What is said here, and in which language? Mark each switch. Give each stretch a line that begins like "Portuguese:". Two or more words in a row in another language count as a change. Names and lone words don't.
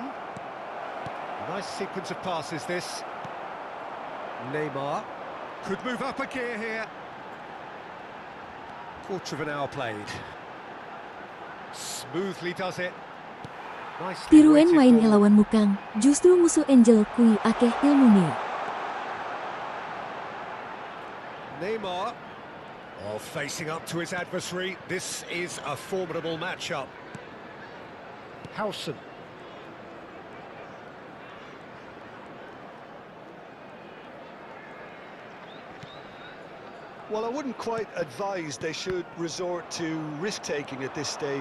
English: Nice sequence of passes, this. Neymar could move up a gear here. Quarter of an hour played. Smoothly does it. Nicely
Indonesian: Tiruan
English: weighted
Indonesian: main
English: ball.
Javanese: ngelawan Mukang, justru musuh Angel kui akeh ilmune.
English: Neymar, facing up to his adversary. This is a formidable matchup. Howson. Well, I wouldn't quite advise they should resort to risk-taking at this stage.